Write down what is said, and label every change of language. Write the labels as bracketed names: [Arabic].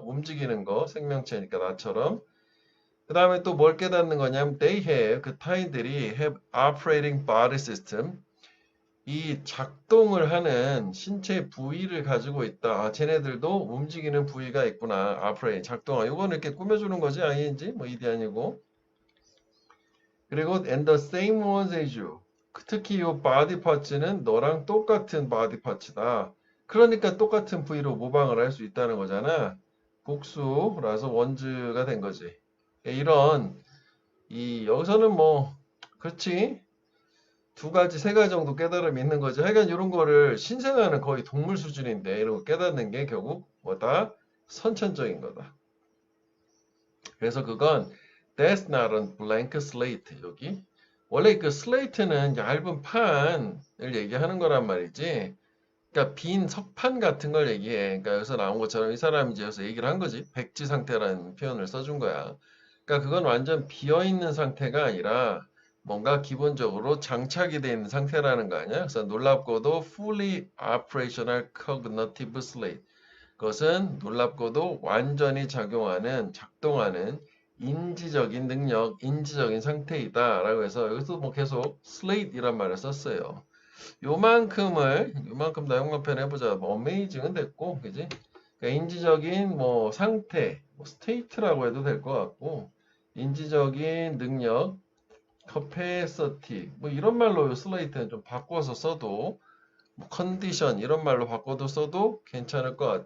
[Korean] 움직이는 거, 생명체니까 나처럼. 그 다음에 또 뭘 깨닫는 거냐면 [English] they have, [Korean] 그 타인들이 [English] have operating body system, [Korean] 이 작동을 하는 신체 부위를 가지고 있다. 아, 쟤네들도 움직이는 부위가 있구나. operate, 작동하. 이거는 이렇게 꾸며주는 거지. ing, 뭐 이디 아니고. 그리고 [English] and the same ones as you. [Korean] 특히 이 body parts는 너랑 똑같은 body parts다. 그러니까 똑같은 부위로 모방을 할 수 있다는 거잖아. 복수라서 원즈가 된 거지. 이런 여기서는 뭐 그렇지 두 가지 세 가지 정도 깨달음이 있는 거지. 하여간 이런 거를 신생아는 거의 동물 수준인데 이런 거 깨닫는 게 결국 뭐다 선천적인 거다. 그래서 그건 [English] that's not a blank slate. [Korean] 여기 원래 그 slate는 얇은 판을 얘기하는 거란 말이지. 그러니까 빈 석판 같은 걸 얘기해. 그러니까 여기서 나온 것처럼 이 사람이 이제 여기서 얘기를 한 거지. 백지 상태라는 표현을 써준 거야. 그러니까 그건 완전 비어있는 상태가 아니라 뭔가 기본적으로 장착이 되어 있는 상태라는 거 아니야? 그래서 놀랍고도 [English] fully operational cognitive slate. [Korean] 그것은 놀랍고도 완전히 작용하는, 작동하는 인지적인 능력, 인지적인 상태이다. 라고 해서 여기서 뭐 계속 slate이란 말을 썼어요. 요만큼 나용만 해보자. 뭐 amazing은 됐고, 그지? 그러니까 인지적인 뭐 상태, 뭐 state라고 해도 될 것 같고, 인지적인 능력, capacity, 뭐 이런 말로 slate는 좀 바꿔서 써도, 뭐 condition 이런 말로 바꿔도 써도 괜찮을 것 같아.